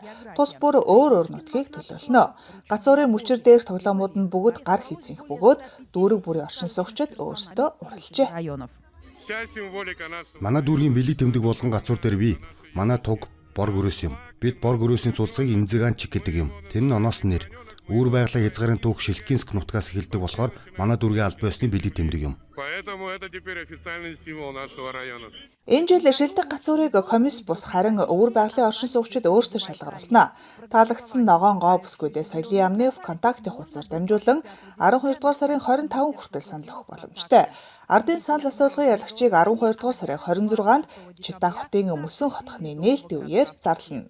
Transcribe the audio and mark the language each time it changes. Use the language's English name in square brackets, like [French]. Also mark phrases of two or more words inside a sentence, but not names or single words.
[Mongolian] Тус бүр өөр нутгийг төлөөлнө. Гацуурын мөчөр дээрх тоглоомууд нь бүгд гар хийцэнх бөгөөд дүүрэг бүрийн оршин суугчид өөрсдөө уралжээ. Манай дүүргийн бэлэг тэмдэг болгон гацуур дээр бий. Манай туг бор гөрөөс юм. Бид бор гөрөөсийн цулцыг Инзиганчик гэдэг юм. Тэр нь оноос нэр. Үүр байгалийн хязгаарын түүх Шилкинск нутгаас эхэлдэг болохоор манай дүүргийн албан ёсны бэлэг тэмдэг юм. [Russian] Поэтому это теперь официальный символ нашего района. [Mongolian] Энэ жил шилдэг гацуурыг комисс бус харин өвөр байгалийн оршин суугчид өөртөө шалгаруулна. Таалагдсан ногоон гоо бүсгүүдээ соёлын яамны ВКонтакте хуудасаар дамжуулан 12 дугаар сарын 25 хүртэл санал өгөх боломжтой. Ардын санал асуулгын ялагчийг 12 дугаар сарын 26-нд Чита хотын Мөсөн хотхны нээлтийн үеэр зарлана.